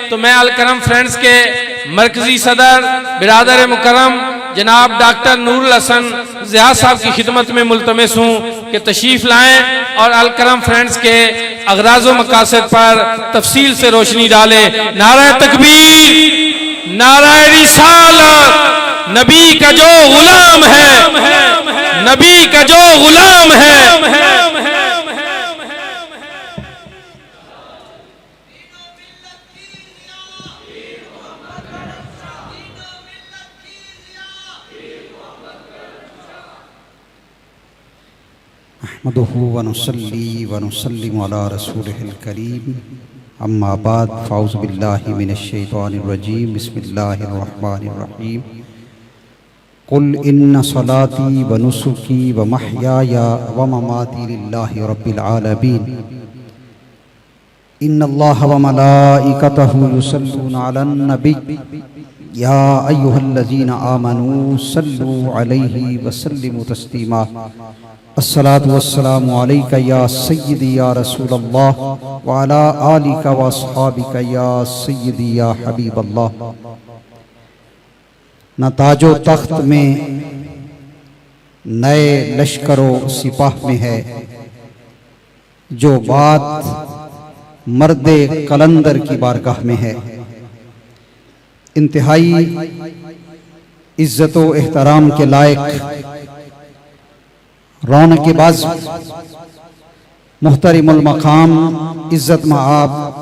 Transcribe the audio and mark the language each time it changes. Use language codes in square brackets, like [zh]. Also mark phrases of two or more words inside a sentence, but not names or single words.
[ur] تو میں الکرم فرینڈز کے مرکزی صدر برادر مکرم جناب ڈاکٹر نور الحسن ضیا صاحب کی خدمت میں ملتمس ہوں کہ تشریف لائیں اور الکرم فرینڈز کے اغراض و مقاصد پر تفصیل سے روشنی ڈالیں. نعرہ تکبیر، نعرہ رسالت، نبی کا جو غلام ہے، نبی کا جو غلام ہے. [ar] أحمده ونصلي ونسلم على رسوله الكريم، أما بعد، فأعوذ بالله من الشيطان الرجيم، بسم الله الرحمن الرحيم. قل إن صلاتي ونسكي ومحياي ومماتي لله رب العالمين. إن الله وملائكته يصلون على النبي يا أيها الذين آمنوا صلوا عليه وسلموا تسليما. الصلاة والسلام عليك يا سيدي يا رسول الله وعلى آلك وأصحابك يا سيدي يا حبيب الله. [ur] نہ تاج و تخت میں نئے لشکر و سپاہ میں ہے جو بات مرد قلندر کی بارگاہ میں ہے. انتہائی عزت و احترام کے لائق رونق کے باز محترم المقام عزت مآب